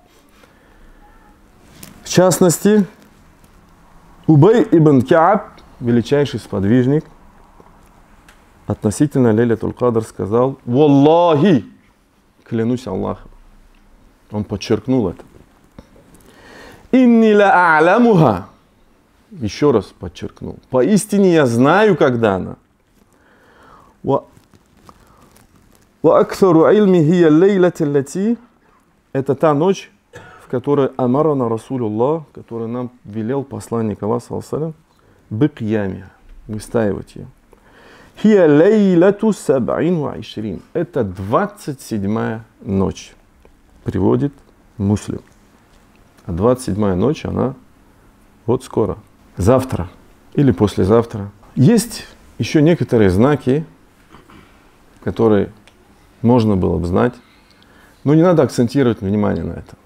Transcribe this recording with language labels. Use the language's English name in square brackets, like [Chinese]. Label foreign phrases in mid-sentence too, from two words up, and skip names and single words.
[Russian] В частности, Убай ибн Кааб, величайший сподвижник, относительно Лейлятуль Кадр сказал: «Валлахи, клянусь Аллахом». Он подчеркнул это. [Arabic] «إني لا أعلمها». [Russian] Еще раз подчеркнул. Поистине я знаю, когда она. [Arabic] «وأكثر علمي هي الليلة التي». [Russian] Это та ночь, в которой [Arabic] أمرنا رسول الله, [Russian] который нам велел посланник Аллаха, [Arabic] صلى الله عليه وسلم, [Russian] бикьями, выстаивать ее. [Arabic] هي ليلة سبع وعشرين. [Russian] Это 27-я ночь, приводит Муслим. А 27-я ночь, она вот скоро. Завтра или послезавтра. Есть еще некоторые знаки, которые можно было бы знать, но не надо акцентировать внимание на это.